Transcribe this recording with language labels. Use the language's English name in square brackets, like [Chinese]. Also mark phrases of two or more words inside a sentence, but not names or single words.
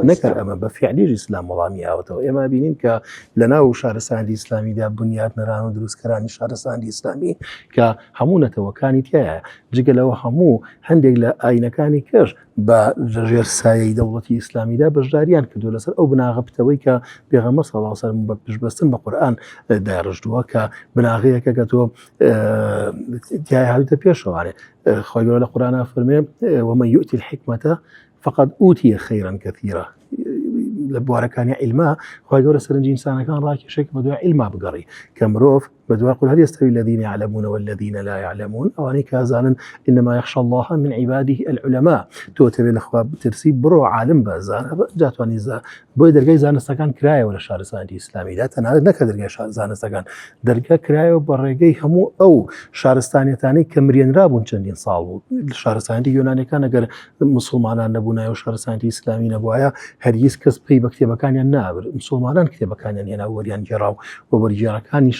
[Central Kurdish] نەکرد ئەمە بە فعلیش ئیسلام وەڵامی ئاوەتەوە ئێمە بینین کە لەناو شارستانی ئیسلامیدا بنیاد نەران و دروستکەرانی شارستانی ئیسلامی کە هەموو نەتەوەکانی تایە جگە لەوە هەموو هەندێک لە ئاینەکانی کەش بە ژێر سایەی دەوڵەتی ئیسلامیدا بەشداریان کردو لەسەر ئەو بناغەپتەوەی کە پێغەمبەر [Arabic] صلی الله علیه وسلم [Central Kurdish] بە پشتبەستن بە قورئان داڕژدووە کە بناغەیەکە کە تۆ تیای هاتوتە پێشەوانێ خۆی گەورە لە قورئانە فەرمێ [Arabic] ومن يؤتي الحكمة فقد أوتي خيرا كثيرا [Central Kurdish] لە بوارەکانی عیلما خۆی گەورە سەرنجی ئینسانەکان ڕاکێشێک بە دوای عیلما بگەڕی کە مرۆڤ بە دوای [Arabic] قل هل يستوي الذين يعلمون والذين لا يعلمون [Central Kurdish] ئەوانەی کە ئازانن [Arabic] إنما يخشى الله من عباده العلماء [Central Kurdish] تۆ تەوێت لەخوا بترسی بڕۆ عالم بە زانە جاتوانی بۆی دەرگای زانستەکان کرایەوە لە شارستانی ئیسلامیدا تەنانەت نەکە دەرگای زانستەکان دەرگا کرایەوە بە ڕێگەی هەموو ئەو شارستانیەتانی کە مریێنرابوون چەندین ساڵ بوو شارستانی یۆنانیەکان ئەگەر مسلمانان نەبوونایە و شارستانی ئیسلامی نەبووایە هەرگیز کەس پێی بە کتێبەکانیان نابر مسلمانان کتێبەکانیان هێنا وەریان گێڕاو و وەرگێڕەکانیش